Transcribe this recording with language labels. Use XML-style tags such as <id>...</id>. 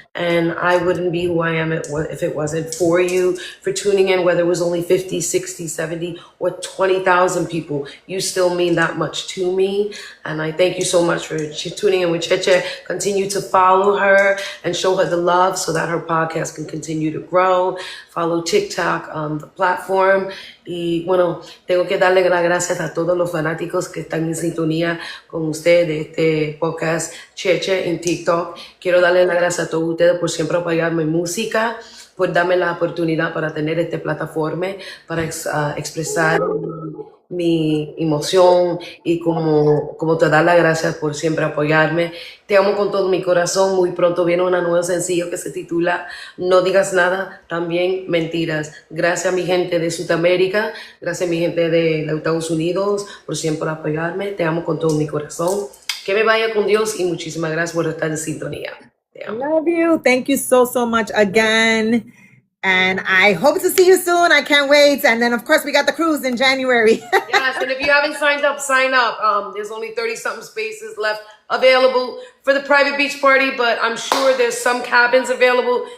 <en>And I wouldn't be who I am if it wasn't for you, for tuning in, whether it was only 50, 60, 70, or 20,000 people. You still mean that much to me. And I thank you so much for tuning in with Cheche. Continue to follow her and show her the love so that her podcast can continue to grow. Follow TikTok, the platform.</en> <es>Y bueno, tengo que darle las gracias a todos los fanáticos que están en sintonía con ustedes de este podcast Cheche en TikTok. Quiero darle las gracias a todos ustedes por siempre apoyar mi música, por darme la oportunidad para tener esta plataforma, para expresar mi emoción y como te dar las gracias por siempre apoyarme. Te amo con todo mi corazón. Muy pronto viene una nueva sencillo que se titula No digas nada, también mentiras. Gracias a mi gente de Sudamérica, gracias a mi gente de los Estados Unidos por siempre apoyarme. Te amo con todo mi corazón. Que me vaya con Dios y muchísimas gracias por estar en sintonía. Te amo.</es> <en>Love you. Thank you so, so much again. And I hope to see you soon. I can't wait. And then, of course, we got the cruise in January. Yes, and if you haven't signed up, sign up. There's only 30-something spaces left available for the private beach party, but I'm sure there's some cabins available.</en>